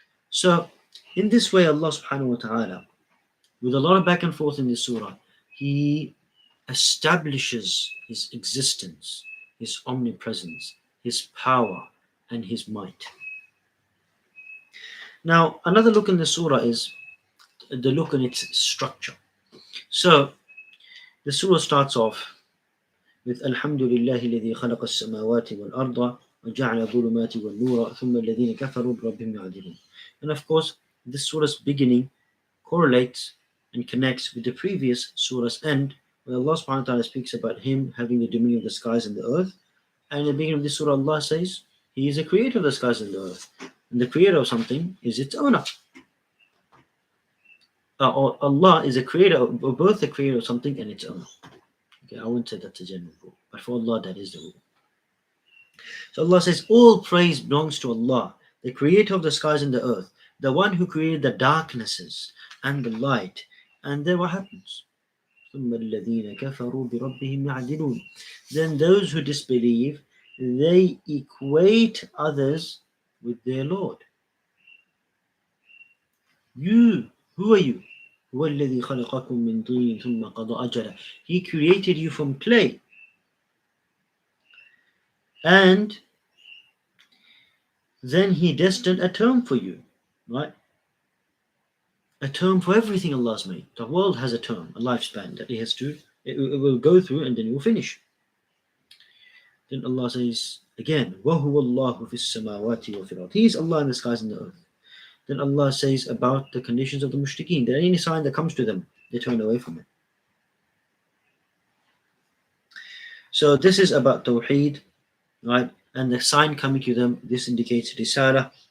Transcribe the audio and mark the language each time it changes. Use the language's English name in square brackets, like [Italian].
[English] So, in this way, Allah subhanahu wa ta'ala, with a lot of back and forth in this surah, He establishes His existence, His omnipresence, His power, and His might. Now, another look in the surah is the look and its structure. So the surah starts off with [Arabic] الحمد لله الذي خلق السماوات والأرض وجعل الظلمات والنور ثم الذين كفروا بربهم يعدلون. [English] And of course, this surah's beginning correlates and connects with the previous surah's end, where Allah subhanahu wa ta'ala speaks about Him having the dominion of the skies and the earth. And in the beginning of this surah, Allah says He is the creator of the skies and the earth. And the creator of something is its owner. Or Allah is a creator, or both the creator of something and its owner. Okay, I wouldn't say that's a general rule, but for Allah, that is the rule. So Allah says, all praise belongs to Allah, the creator of the skies and the earth, the one who created the darknesses and the light. And then what happens? [Arabic] ثُمَّ الَّذِينَ كَفَرُوا بِرَبِّهِمْ يَعْدِلُونَ. [English] Then those who disbelieve, they equate others with their Lord. You, who are you? [Arabic] هُوَ الَّذِي خَلَقَكُم مِّن طِينٍ ثُمَّ قَضَى أَجَلًا. [English] He created you from clay. And then He destined a term for you, right? A term for everything Allah's made. The world has a term, a lifespan that it will go through and then it will finish. Then Allah says again, [Arabic] وَهُوَ اللَّهُ فِي السَّمَاوَاتِ وَفِي الْأَرْضِ. [English] He is Allah in the skies and the earth. Then Allah says about the conditions of the mushrikeen, that any sign that comes to them, they turn away from it. So this is about Tawheed, right? And the sign coming to them, this indicates Risala.